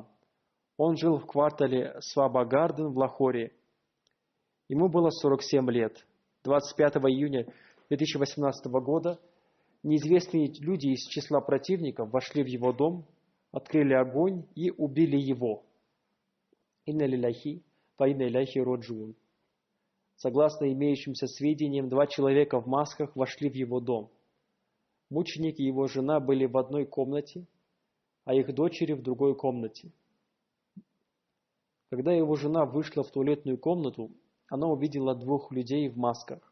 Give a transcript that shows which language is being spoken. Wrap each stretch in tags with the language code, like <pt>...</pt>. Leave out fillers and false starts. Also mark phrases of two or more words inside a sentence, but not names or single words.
<ru>Он жил в квартале Сваба-Гарден в Лахоре. Ему было 47 лет. 25 июня 2018 года неизвестные люди из числа противников вошли в его дом, открыли огонь и убили его.</ru> <ar>إنا لله وإنا إليه راجعون.</ar> <ru>Согласно имеющимся сведениям, два человека в масках вошли в его дом. Мученик и его жена были в одной комнате, а их дочери в другой комнате. Когда его жена вышла в туалетную комнату, она увидела двух людей в масках.</ru>